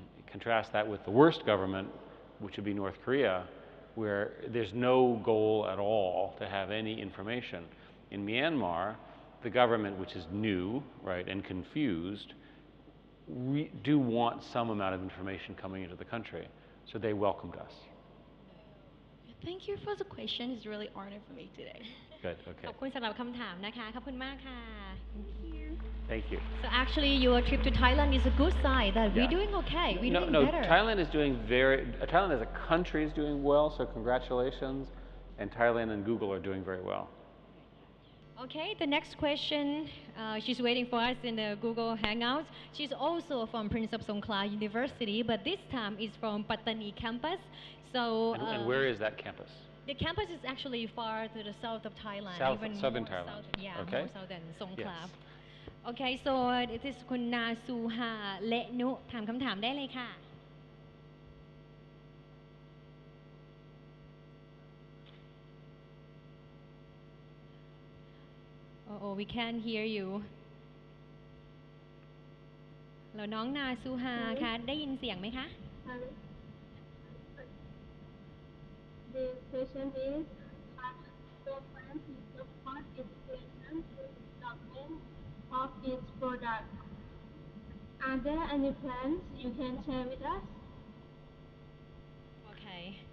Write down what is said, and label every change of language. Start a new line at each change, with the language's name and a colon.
English: Contrast that with the worst government, which would be North Korea, where there's no goal at all to have any information. In Myanmar, the government, which is new, right, and confused, do want some amount of information coming into the country. So they welcomed us. Thank you for the question. It's really honor for me today. Good, okay.
Thai: ขอบคุณสำหรับคำถามนะคะ ขอบคุณมากค่ะ
English: Thank you. So actually your trip to Thailand is a good sign that we're Yeah. doing okay. We're doing No, better. Thailand is doing Thailand as a country is doing well, so congratulations. And Thailand and Google are doing very well. Okay, the next question, she's waiting for us in the Google Hangouts. She's also from Prince of Songkla University, but this time is from Pattaya Campus. So, And where is that campus? the campus is actually far to the south of Thailand. Southern more Thailand. Yeah, Okay. more southern Songkla. Yes. Okay, so it is
Thai: คุณนาซูฮาเลนุถามคำถามได้เลยค่ะ
English: Oh, we can't hear you.
Thai: แล้วน้องนาซูฮาคะได้ยินเสียงไหมคะ
English: The question is, how the plan to support education through development of its product? Are there any plans you can share with us? Okay.